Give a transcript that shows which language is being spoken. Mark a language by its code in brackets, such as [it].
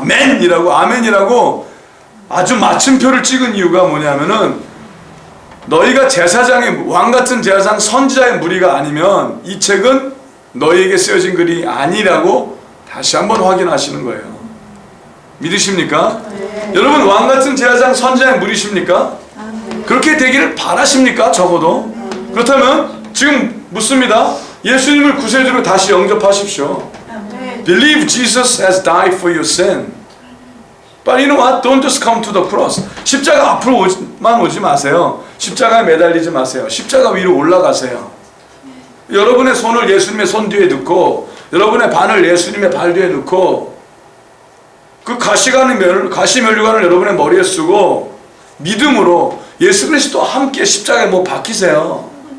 [ko] 아멘이라고, 아멘이라고 아주 맞춤표를 찍은 이유가 뭐냐면은, 너희가 제사장의, 왕같은 제사장 선지자의 무리가 아니면 이 책은 너희에게 쓰여진 글이 아니라고 다시 한번 확인하시는 거예요. 믿으십니까? 네. 여러분, 왕같은 제사장 선지자의 무리십니까? 네. 그렇게 되기를 바라십니까? 적어도. 그렇다면 지금 묻습니다. 예수님을 구세주로 다시 영접하십시오. 네. [en] Believe Jesus has died for your sin. But you know what? Don't just come to the cross. [ko] 십자가 앞으로만 오지 마세요. 십자가에 매달리지 마세요. 십자가 위로 올라가세요. 여러분의 손을 예수님의 손 뒤에 넣고, 여러분의 발을 예수님의 발 뒤에 넣고, 그 가시면류관을 여러분의 머리에 쓰고 믿음으로 예수 그리스도와 함께 십자가에 뭐 박히세요.